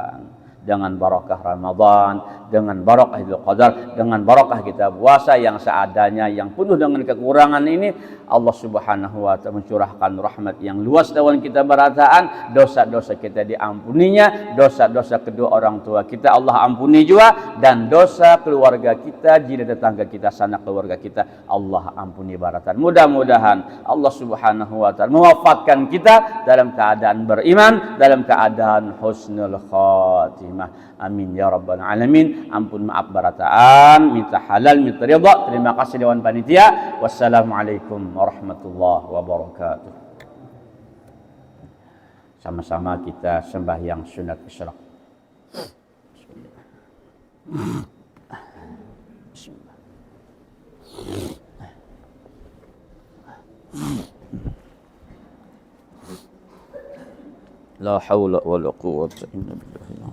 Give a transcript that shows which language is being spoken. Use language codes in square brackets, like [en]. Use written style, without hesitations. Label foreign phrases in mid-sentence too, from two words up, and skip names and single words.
[id] Mudah-mudahan dengan barakah Ramadan, dengan barakah Idul Qadar, dengan barakah kita puasa yang seadanya, yang penuh dengan kekurangan ini, Allah [ar] سبحانه وتعالى [id] mencurahkan rahmat yang luas lawan kita berataan, dosa-dosa kita diampuninya, dosa-dosa kedua orang tua kita Allah ampuni juga, dan dosa keluarga kita, jiran tetangga kita, sanak keluarga kita Allah ampuni barataan. Mudah-mudahan Allah [ar] سبحانه وتعالى [id] mewafatkan kita dalam keadaan beriman, dalam keadaan [ar] حسن الخاتمة. آمين يا رب العالمين. [bjn] Ampun maaf barataan, minta halal, minta ridha. [id] Terima kasih dewan panitia. [ar] والسلام عليكم ورحمة الله وبركاته. [id] Sama-sama kita sembahyang sunat isyraq. Bismillah. [ar] لا حول ولا قوة إلا بالله.